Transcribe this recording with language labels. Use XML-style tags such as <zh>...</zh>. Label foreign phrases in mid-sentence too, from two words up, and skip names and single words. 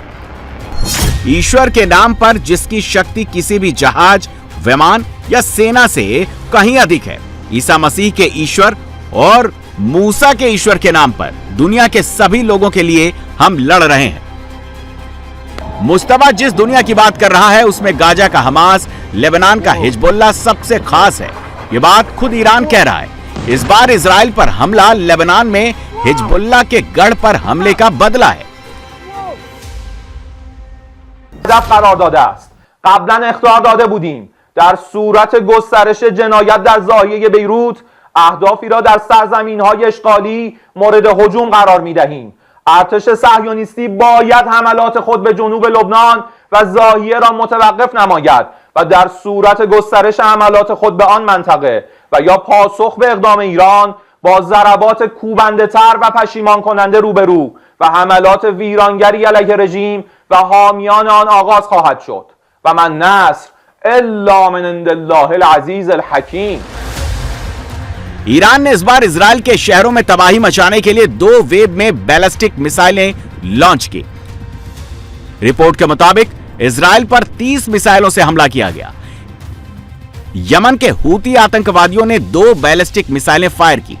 <hi>ईश्वर के नाम पर जिसकी शक्ति किसी भी जहाज, विमान या सेना से कहीं अधिक है, ईसा मसीह के ईश्वर और मूसा के ईश्वर के नाम पर दुनिया के सभी लोगों के लिए हम लड़ रहे हैं। मुस्तफा जिस दुनिया की बात कर रहा है उसमें गाजा का हमास, लेबनान का हिजबुल्लाह सबसे खास है। यह बात खुद ईरान कह रहा है। इस बार इजराइल पर हमला लेबनान में हिजबुल्लाह के गढ़ पर हमले का बदला है।</hi> <fa>قرار داده است. قبلا اخطار داده بودیم در صورت گسترش جنایت در ضاحیه بیروت اهدافی را در سرزمین‌های اشغالی مورد هجوم قرار می‌دهیم. ارتش صهیونیستی باید حملات خود به جنوب لبنان و ضاحیه را متوقف نماید و در صورت گسترش حملات خود به آن منطقه و یا پاسخ به اقدام ایران با ضربات کوبنده‌تر و پشیمان کننده روبرو و حملات ویرانگری علیه رژیم و حامیان آن آغاز خواهد شد</fa> <ar>و من نصر الا من عند الله العزیز الحکیم।</ar> <hi>ईरान ने इस बार इजराइल के शहरों में तबाही मचाने के लिए 2 वेव में बैलिस्टिक मिसाइलें लॉन्च की। रिपोर्ट के मुताबिक इजराइल पर 30 मिसाइलों से हमला किया गया। यमन के हूती आतंकवादियों ने 2 बैलिस्टिक मिसाइलें फायर की।</hi>